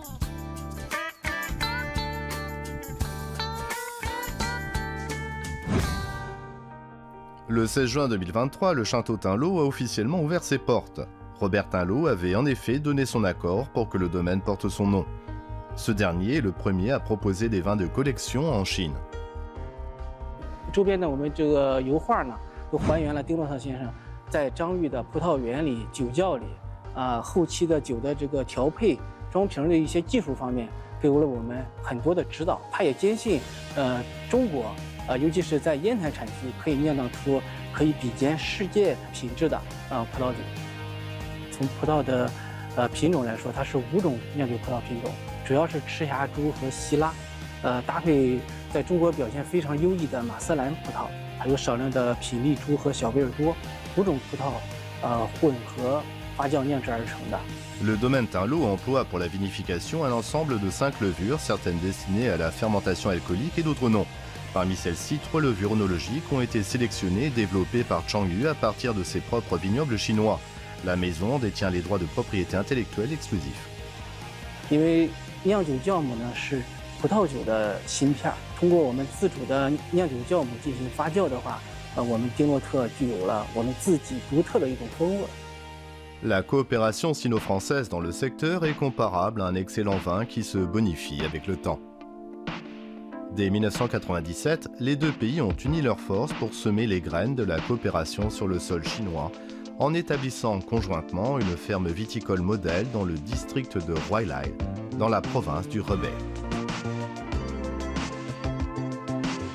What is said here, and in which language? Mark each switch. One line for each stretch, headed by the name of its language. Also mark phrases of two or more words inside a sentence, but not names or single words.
French: Le 16 juin 2023, le château Tinlot a officiellement ouvert ses portes. Robert Tinlot avait en effet donné son accord pour que le domaine porte son nom. Ce dernier est le premier à proposer des vins de collection en Chine.
Chinese: 周边的我们这个油画呢，都还原了丁洛特先生在张裕的葡萄园里、酒窖里，后期的酒的这个调配、装瓶的一些技术方面，给了我们很多的指导。他也坚信，中国，尤其是在烟台产区，可以酿造出可以比肩世界品质的葡萄酒。从葡萄的品种来说，它是5种酿酒葡萄品种，主要是赤霞珠和希拉，搭配在中国表现非常优异的马瑟兰葡萄，还有少量的品丽珠和小贝尔多，5种葡萄混合发酵酿制而成的。
French: Le domaine Tinlot emploie pour la vinification un ensemble de 5 levures, certaines destinées à la fermentation alcoolique et d'autres non. Parmi celles-ci, 3 levures onologiques ont été sélectionnées et développées par Changyu à partir de ses propres vignobles chinois. La maison détient les droits de propriété intellectuelle exclusifs.
Chinese: 因为酿酒酵母呢是葡萄酒的芯片，通过我们自主的酿酒酵母进行发酵的话，我们丁洛特具有了我们自己独特的一种风味。
French: La coopération sino-française dans le secteur est comparable à un excellent vin qui se bonifie avec le temps. Dès 1997, les deux pays ont uni leurs forces pour semer les graines de la coopération sur le sol chinois, en établissant conjointement une ferme viticole modèle dans le district de Huailai, dans la province du Hebei.